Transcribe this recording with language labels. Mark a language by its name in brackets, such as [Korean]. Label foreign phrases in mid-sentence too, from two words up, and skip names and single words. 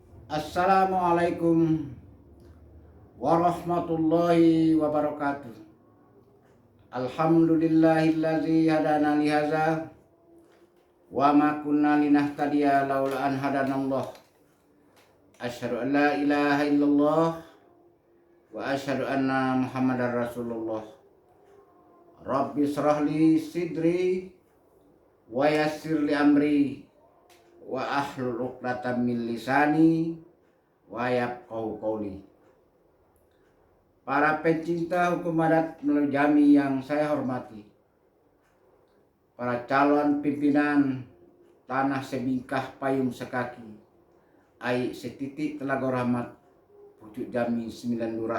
[Arabic] السلام عليكم ورحمة الله وبركاته. الحمد لله الذي هدانا لهذا وما كنا لنهتدي لولا أن هدانا الله. أشهد أن لا إله إلا الله وأشهد أن محمدا رسول الله. رب اشرح لي صدري ويسر لي أمري واحلل عقدة من لساني ويفقهوا قولي. [Indonesian] Para pencinta hukum adat melalui Jami yang saya hormati, para calon pimpinan tanah sebingkah payung sekaki, ai setitik telaga rahmat, pucuk Jami 9 lurah.